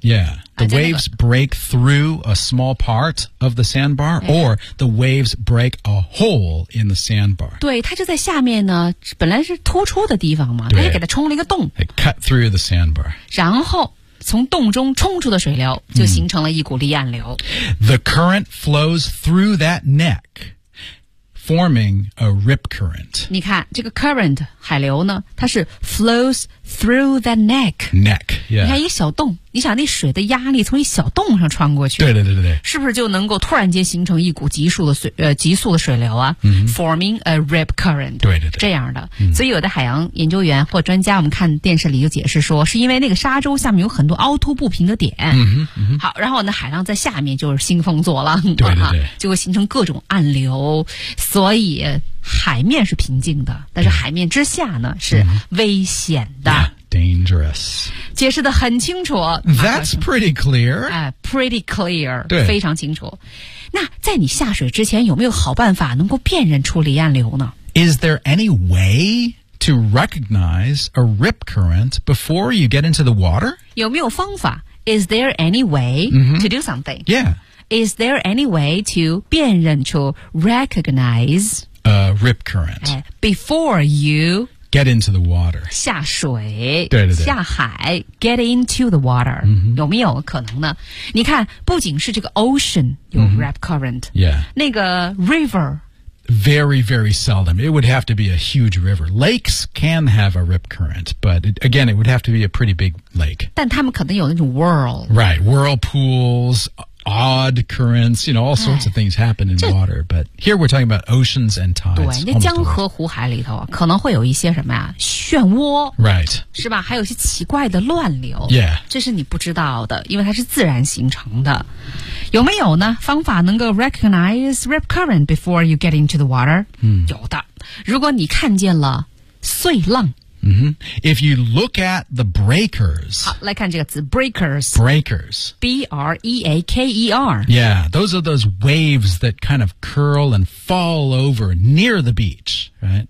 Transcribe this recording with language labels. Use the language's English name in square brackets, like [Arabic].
[English] yeahThe waves break through a small part of the sandbar, or the waves break a hole in the sandbar. [Chinese] 对，它就在下面呢，本来是突出的地方嘛，它就给它冲了一个洞。 [English] It cut through the sandbar. [Chinese] 然后从洞中冲出的水流就形成了一股离岸流。 [English] The current flows through that neck, forming a rip current. [Chinese] 你看，这个 current, 海流呢，它是 [English] flows through that neck. Neck, yeah. [Chinese] 你看一个小洞。你想那水的压力从一小洞上穿过去对对对对是不是就能够突然间形成一股急速的水流啊、 mm-hmm. [English] Forming a rip current [Chinese] 对对对这样的、 mm-hmm. 所以有的海洋研究员或专家我们看电视里就解释说是因为那个沙洲下面有很多凹凸不平的点、 mm-hmm. Mm-hmm. 好然后呢海浪在下面就是兴风作浪对对对、啊、就会形成各种暗流所以海面是平静的但是海面之下呢、mm-hmm. 是危险的、 [English] yeah. Dangerous. [Chinese] 解释得很清楚。 [English] That's pretty clear. Pretty clear. [Chinese] 对，非常清楚。那在你下水之前，有没有好办法能够辨认出离岸流呢？ [English] Is there any way to recognize a rip current before you get into the water? [Chinese] 有没有方法？ [English] Is there any way、 mm-hmm. to do something? Yeah. Is there any way to [Chinese] 辨认出 [English] recognize a rip current、 before you? Get into the water. [Chinese] 下水对对对下海 [English] get into the water.、 Mm-hmm. [Chinese] 有没有可能呢你看不仅是这个 ocean 有 rip current,、 mm-hmm. yeah. 那个 river. [English] Very, very seldom. It would have to be a huge river. Lakes can have a rip current, but again, it would have to be a pretty big lake. [Chinese] 但他们可能有那种 whirl. [English] Right, whirlpools,odd currents, you know, all sorts of things happen in water, but here we're talking about oceans and tides. [Chinese] 对，那江河湖海里头可能会有一些什么呀？漩涡 [English] ，right， [Chinese] 是吧？还有些奇怪的乱流 [English] ，yeah， [Chinese] 这是你不知道的，因为它是自然形成的。有没有呢？方法能够 recognize rip current before you get into the water？嗯，有的。如果你看见了碎浪。 [English] Mm-hmm. If you look at the breakers. [Chinese] 好来看这个词 breakers. [English] Breakers. B-R-E-A-K-E-R. Yeah, those are those waves that kind of curl and fall over near the beach, right?、